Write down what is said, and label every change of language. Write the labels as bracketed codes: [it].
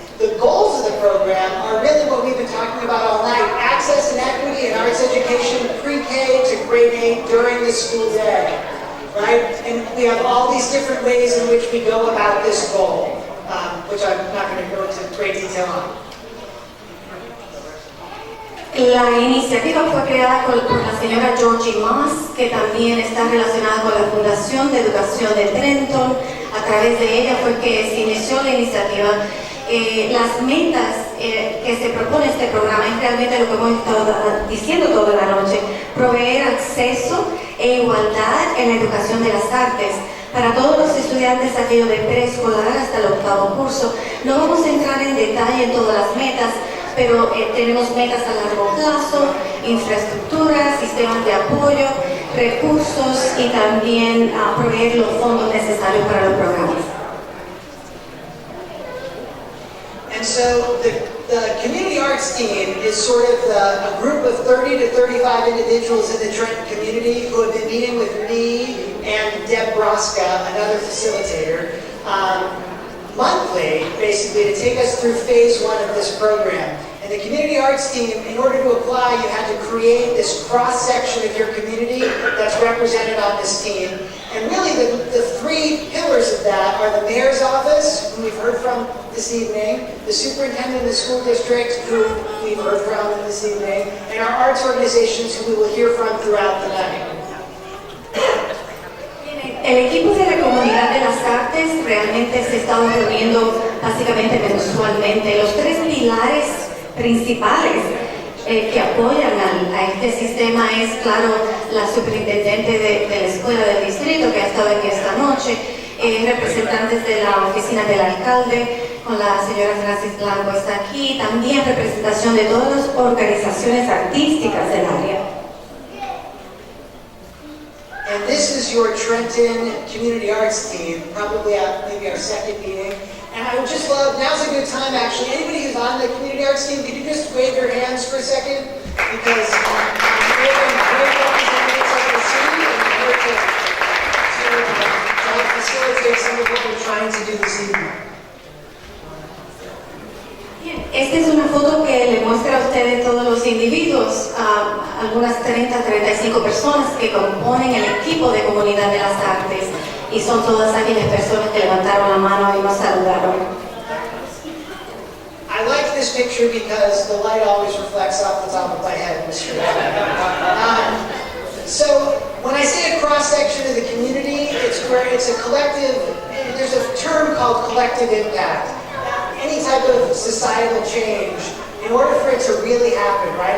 [en] The goals of the program are really what we've been talking about all night: access and equity in arts education, pre-K to grade 8 during the school day, right? And we have all these different ways in which we go about this goal, which I'm not going to go into great detail on. [es] La iniciativa fue creada por la señora Georgie Moss, que también está relacionada con la Fundación de Educación de Trenton. A través de ella fue que se inició la iniciativa. Las metas que se propone este programa es realmente lo que hemos estado diciendo toda la noche: proveer acceso e igualdad en la educación de las artes para todos los estudiantes, aquellos de preescolar hasta el 8º curso. No vamos a entrar en detalle en todas las metas, pero tenemos metas a largo plazo, infraestructura, sistemas de apoyo, recursos y también proveer los fondos necesarios para los programas. [en] And so the community arts team is sort of a group of 30 to 35 individuals in the Trenton community who have been meeting with me and Deb Broska, another facilitator, monthly, basically, to take us through phase 1 of this program. And the community arts team, in order to apply, you had to create this cross-section of your community that's represented on this team. And really, the 3 pillars of that are the mayor's office, who we've heard from this evening, the superintendent of the school district, who we've heard from this evening, and our arts organizations, who we will hear from throughout the night. [es] El equipo de la comunidad de las artes realmente se está reuniendo básicamente mensualmente. Los 3 pilares principales que apoyan a este sistema es, claro, la superintendente de la escuela del distrito, que ha estado aquí esta noche, representantes de la oficina del alcalde, con la señora Francis Blanco está aquí, también representación de todas las organizaciones artísticas del área. [en] And this is your Trenton Community Arts team, probably maybe our second meeting. And I would just love, now's a good time actually, anybody who's on the Community Arts team, could you just wave your hands for a second? Because we're great representatives of the city, and we're here to help facilitate some of what we're trying to do this evening. [es] Esta es una foto que le muestra a ustedes todos los individuos, algunas 30-35 personas que componen el equipo de Comunidad de las Artes, y son todas aquellas personas que levantaron la mano y nos saludaron. [en] I like this picture because the light always reflects off the top of my head, Mr. So when I say a cross-section of the community, it's a collective, there's a term called collective impact. Any type of societal change, in order for it to really happen, right?